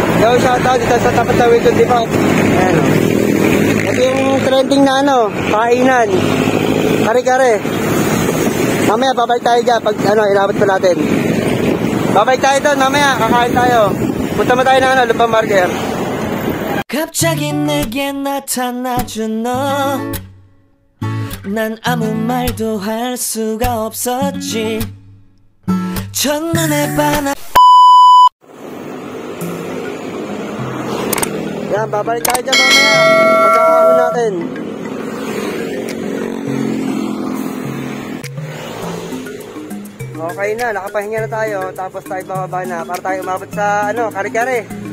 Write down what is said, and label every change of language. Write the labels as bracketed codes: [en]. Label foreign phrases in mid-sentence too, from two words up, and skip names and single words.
[tl] Yo, shoutout dito sa tapat ng Wikon Depot. Ayan o. Ito yung trending na ano, kainan. Kare-kare. Mamaya, babalik tayo dyan pag ano, inabot pa natin. Babalik tayo doon, mamaya, kakain tayo. Punta mo tayo ng ano, Lupang Marker. [ko] 갑자기 내게 나타나준 너 난 아무 말도 할 수가 없었지 첫눈에 반한 [tl] Yan, babalik tayo dyan mamaya. Pagkakahon natin. Okay na, nakapahinga na tayo. Tapos tayo bababa na para tayo umabot sa ano, kare-kare.